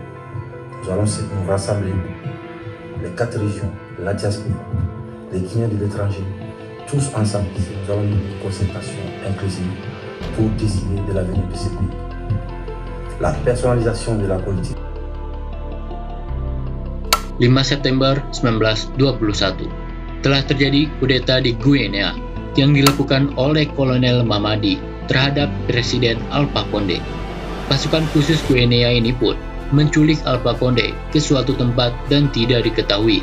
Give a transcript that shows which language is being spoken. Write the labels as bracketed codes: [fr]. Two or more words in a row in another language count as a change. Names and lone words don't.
[fr] Nous allons nous rassembler, les 4 régions, la diaspora, les Guinéens de l'étranger, tous ensemble. Nous allons une concertation inclusive pour décider de l'avenir de ce pays. La personnalisation de la politique. [id] 5 September 1921, telah terjadi kudeta di Guinea yang dilakukan oleh Kolonel Mamadi terhadap Presiden Alpha Conde. Pasukan khusus Guinea ini pun menculik Alpha Condé ke suatu tempat dan tidak diketahui.